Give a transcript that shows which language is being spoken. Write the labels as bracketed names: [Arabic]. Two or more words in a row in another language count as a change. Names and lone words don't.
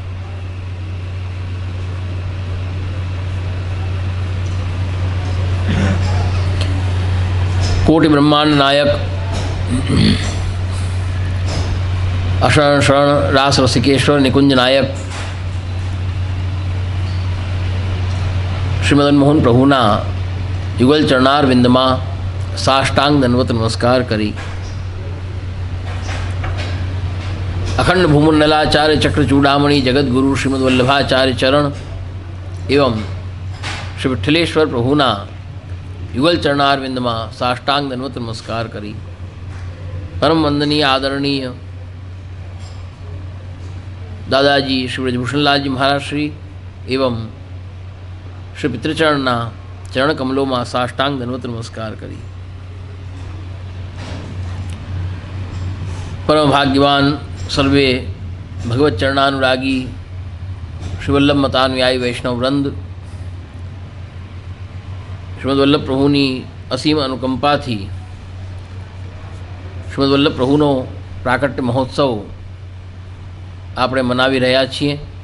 [Gujarati] કોટિ બ્રહ્માંડ નાયક અશરણ શરણ રાસ રસિકેશ્વર નિકુંજ નાયક શ્રીમદન મોહન પ્રભુના યુગલ ચરણાર વિંદમા સાષ્ટાંગ દંડવત નમસ્કાર કરી અખંડ ભૂમંડલાચાર્ય ચક્ર ચૂડામણિ જગત ગુરુ શ્રીમદ વલ્લભાચાર્ય ચરણ એવં શ્રી વિઠ્ઠલેશ્વર પ્રભુના યુગલ ચરણારવિંદ મેં સાષ્ટાંગ દંડવત નમસ્કાર કરી પરમ વંદનીય આદરણીય દાદાજી શ્રી બ્રજભૂષણલાલ જી મહારાજ શ્રી એવં શ્રી પિતૃચરણના ચરણ [Hindi] कमलों में [Gujarati] સાષ્ટાંગ દંડવત નમસ્કાર કરી પરમ ભાગ્યવાન સર્વે ભગવત ચરણાનુરાગી શ્રીવલ્લભ મતાનુયાયી વૈષ્ણવ વૃંદ શ્રીમદ વલ્લભ પ્રભુની અસીમ અનુકંપા થી શ્રીમદ વલ્લભ પ્રભુનો પ્રાકટ્ય મહોત્સવ આપણે મનાવી રહ્યા છીએ।